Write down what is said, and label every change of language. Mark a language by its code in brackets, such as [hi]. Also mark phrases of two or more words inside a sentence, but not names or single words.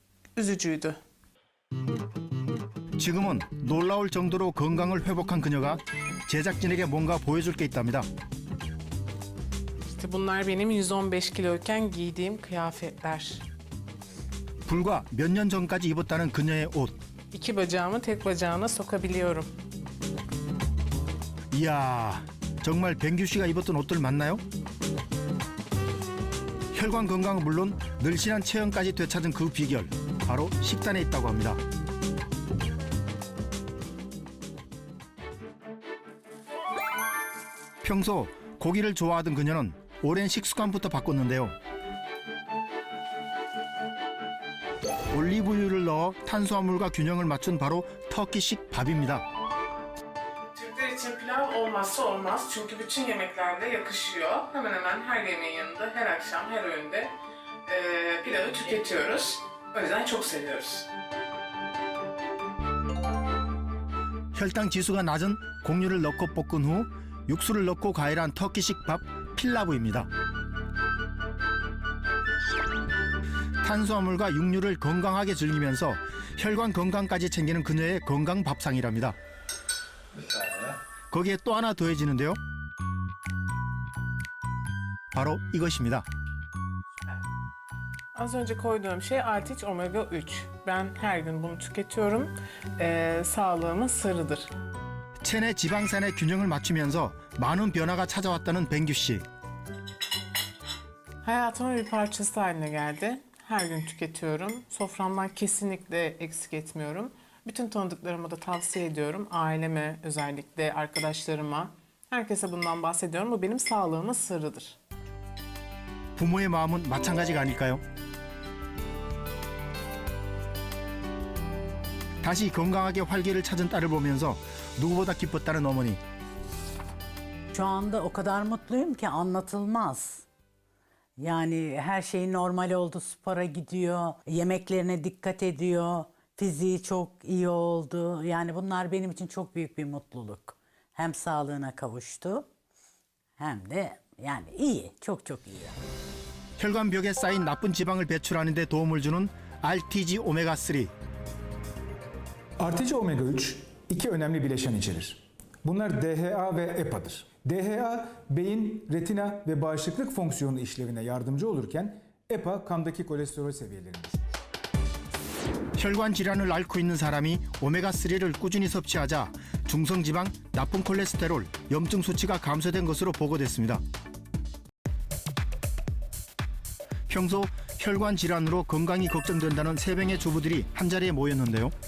[tr] üzücüydü. [ko] 지금은 놀라울 정도로 건강을 회복한 그녀가 제작진에게 뭔가 보여줄 게 있답니다. [tr] İşte bunlar benim 115 kiloyken giydiğim kıyafetler. [ko] 불과 몇 년 전까지 입었다는 그녀의 옷. [tr] İki bacağımı tek bacağına sokabiliyorum. [ko] 이야, 정말 뱅규 씨가 입었던 옷들 맞나요? 혈관 건강은 물론 늘씬한 체형까지 되찾은 그 비결, 바로 식단에 있다고 합니다. 평소 고기를 좋아하던 그녀는 오랜 식습관부터 바꿨는데요. 올리브유를 넣어 탄수화물과 균형을 맞춘 바로 터키식 밥입니다. [tr] Türkler için pilav olmazsa olmaz çünkü bütün yemeklerde yakışıyor. Hemen hemen her yemeğin yanında, her akşam, her öğünde pilavı tüketiyoruz. O yüzden çok seviyoruz. [ko] 혈당 지수가 낮은 곡류를 넣고 볶은 후 육수를 넣고 가열한 터키식 밥 필라브입니다. 탄수화물과 육류를 건강하게 즐기면서 혈관 건강까지 챙기는 그녀의 건강 밥상이랍니다. 거기에 또 하나 더해지는데요. 바로 이것입니다. [tr] Az önce koyduğum şey Artich Omega 3. Ben her gün bunu tüketiyorum. Sağlığımın sırrıdır. [ko] 체내 지방산의 균형을 맞추면서 많은 변화가 찾아왔다는 뱅규 씨. [tr] Hayatımın bir parçası haline geldi. Her gün tüketiyorum. Soframdan kesinlikle eksik etmiyorum. Bütün tanıdıklarıma da tavsiye ediyorum. Aileme, özellikle arkadaşlarıma. Herkese bundan bahsediyorum. Bu benim sağlığımın sırrıdır. [ko] 부모의 마음은 마찬가지가 아닐까요? 다시 건강하게 활기를 찾은 딸을 보면서 누구보다 기뻤다는 어머니. [tr] Şu anda o kadar mutluyum ki anlatılmaz. Yani her şey normal oldu, spora gidiyor, yemeklerine dikkat ediyor, fiziği çok iyi oldu. Yani bunlar benim için çok büyük bir mutluluk. Hem sağlığına kavuştu hem de yani iyi, çok çok iyi. [ko] 혈관벽에 쌓인 나쁜 지방을 배출하는 데 도움을 주는 RTG 오메가3. [tr] Artıcı omega 3 iki önemli bileşen içerir. Bunlar DHA ve EPA'dır. DHA beyin, retina ve bağışıklık fonksiyonu işlevine yardımcı olurken EPA kandaki kolesterol seviyelerini düşürür. [ko] 혈관 질환을 앓고 있는 사람이 오메가3를 꾸준히 섭취하자 중성지방, 나쁜 콜레스테롤, 염증 수치가 감소된 것으로 보고됐습니다. 평소 혈관 질환으로 건강이 걱정된다는 세 명의 주부들이 한자리에 모였는데요.